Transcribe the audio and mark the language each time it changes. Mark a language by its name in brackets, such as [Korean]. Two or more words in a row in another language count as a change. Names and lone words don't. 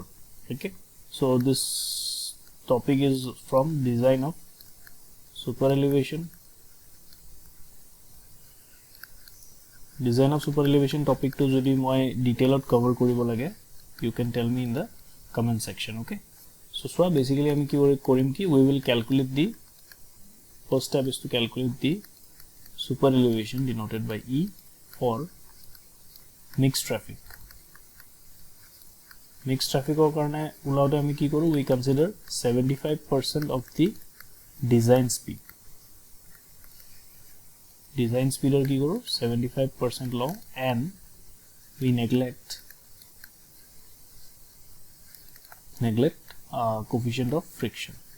[English] Okay, so this topic is from design of super elevation. Design of super elevation topic [Assamese] তো যদি মই [English] detailed cover [Assamese] কৰিব লাগে, [English] you can tell me in the comment section. Okay, so basically [Assamese] আমি কি কৰিম কি [English] we will calculate the first step is to calculate the super elevation denoted by E for mixed traffic. Mixed traffic [Assamese] ৰ কাৰণে উলিয়াওঁতে আমি কি কৰোঁ, [English] we consider 75% of the design speed. Design speed [Assamese] ৰ কি কৰোঁ [English] 75% low, and we neglect coefficient of friction.